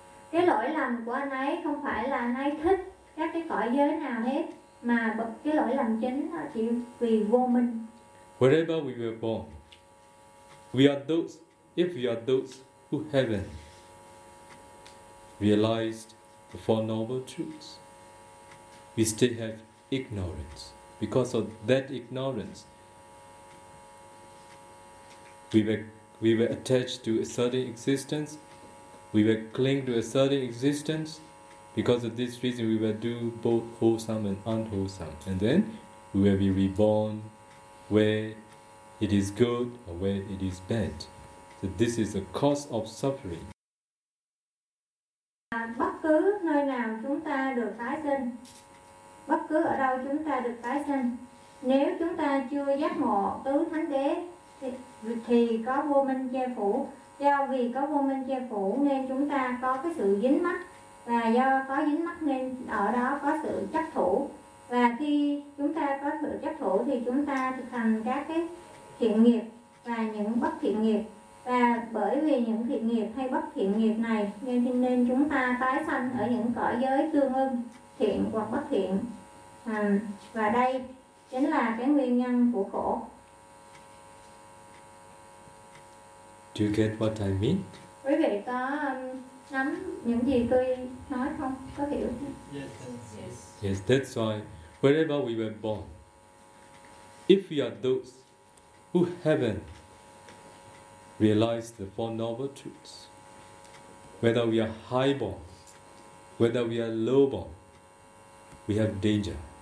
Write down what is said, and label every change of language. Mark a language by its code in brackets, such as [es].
[vi] Cái lỗi lầm của anh ấy không phải là anh ấy thích các cái cõi giới nào hết, mà cái lỗi lầm chính là chỉ vì vô minh. [en] Wherever we were born, we are those, if we are those who haven't realized the Four Noble Truths, we still have ignorance. Because of that ignorance, we were attached to a certain existence, we were cling to a certain existence. Because of this reason, we were do both wholesome and unwholesome. And then we will be reborn where it is good or where it is bad. So this is the cause of suffering. [vi] Bất cứ nơi nào chúng ta được tái sinh, bất cứ ở đâu chúng ta được tái sinh, nếu chúng ta chưa giác ngộ tứ thánh đế thì có vô minh che phủ. Do vì có vô minh che phủ nên chúng ta có cái sự dính mắc, và do có dính mắc nên ở đó có sự chấp thủ. Và khi chúng ta có sự chấp thủ thì chúng ta thực hành các cái thiện nghiệp và những bất thiện nghiệp. Và bởi vì những thiện nghiệp hay bất thiện nghiệp này nên chúng ta tái sanh ở những cõi giới tương ưng, thiện hoặc bất thiện. Và đây chính là cái nguyên nhân của khổ. [en] Do you get what I mean? [vi] Quý vị có nắm những gì tôi nói không? Có hiểu không? [en] Yes, that's why wherever we were born, if we are those who haven't realized the Four Noble Truths, whether we are high-born, whether we are low-born, we have danger.